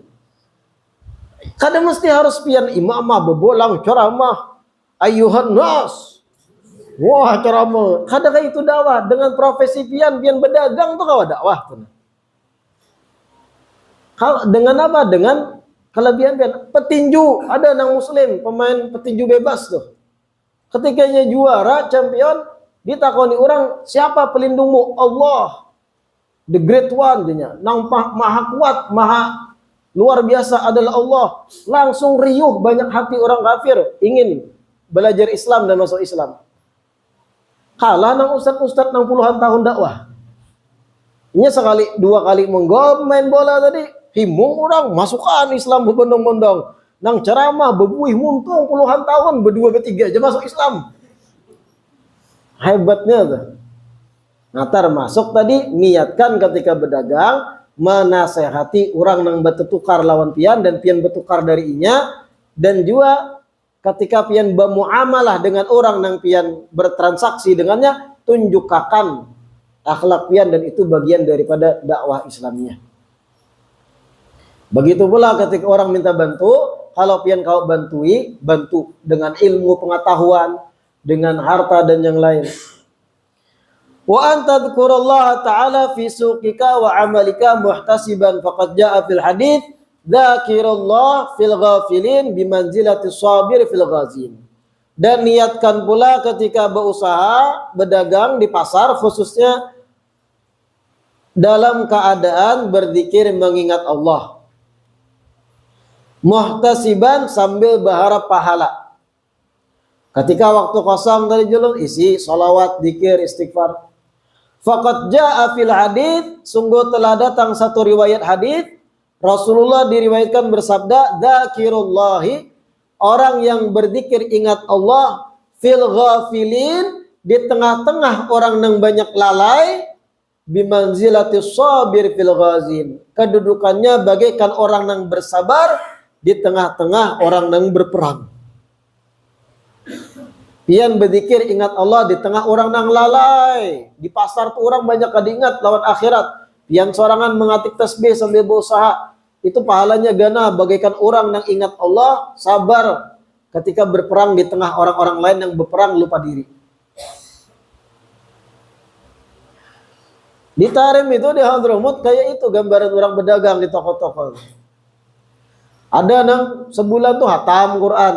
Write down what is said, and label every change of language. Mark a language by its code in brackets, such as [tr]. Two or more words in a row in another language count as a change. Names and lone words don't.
[bjn] Kada mesti harus pian imamah bebolang ceramah [ar] أيها الناس. [bjn] Wah ceramah. Kada kayak itu dakwah dengan profesi pian berdagang tuh kawa dakwah tuh. Dengan apa? Dengan kelebihan pian petinju ada nang muslim pemain petinju bebas tuh. Ketikanya juara champion ditakoni orang siapa pelindungmu? Allah, [en] the great one nya. [bjn] Nang maha kuat, maha luar biasa adalah Allah. [id] Langsung riuh banyak hati orang kafir ingin belajar Islam dan masuk Islam. [bjn] Kalah nang ustad-ustad nang puluhan tahun dakwah. Nya sekali dua kali menggol main bola tadi himung orang masukkan Islam berbondong-bondong. Nang ceramah bebuih muntung puluhan tahun berdua bertiga aja masuk Islam. Hebatnya tuh. Nah termasuk tadi niatkan ketika berdagang menasehati orang nang bertukar lawan pian dan pian bertukar dari inya, dan juga ketika pian bermuamalah dengan orang nang pian bertransaksi dengannya tunjukkan akhlak pian, dan itu bagian daripada dakwah Islamnya. Begitu pula ketika orang minta bantu, kalau pian kau bantu dengan ilmu pengetahuan, dengan harta dan yang lain. [ar] وأنت اذكر الله تعالى في سوقك وعملك محتسبا فقد جاء في الحديث ذاكر الله في الغافلين بمنزلة صابر في الغازين. [id] Dan niatkan pula ketika berusaha, berdagang di pasar khususnya dalam keadaan berzikir mengingat Allah. Muhtasiban sambil berharap pahala. Ketika waktu kosong dari julung isi salawat, zikir, istighfar. [ar] فقد جاء في الحديث, [id] sungguh telah datang satu riwayat hadits Rasulullah diriwayatkan bersabda, "Dzakirullahi," orang yang berzikir ingat Allah, [ar] في الغافلين, [id] di tengah-tengah orang yang banyak lalai, [ar] بمنزلة صابر في الغازين, [id] kedudukannya bagaikan orang yang bersabar di tengah-tengah orang yang berperang. Pian berzikir ingat Allah di tengah orang yang lalai. [bjn] Di pasar tuh orang banyak kadingat lawan akhirat. Pian sorangan mengatik tasbih sambil berusaha. [id] Itu pahalanya gana bagaikan orang yang ingat Allah, sabar ketika berperang di tengah orang-orang lain yang berperang lupa diri. Di Tarim itu di Hadramut kayak itu gambaran orang berdagang di toko-toko. [bjn] Ada nang sebulan tuh hatam Quran.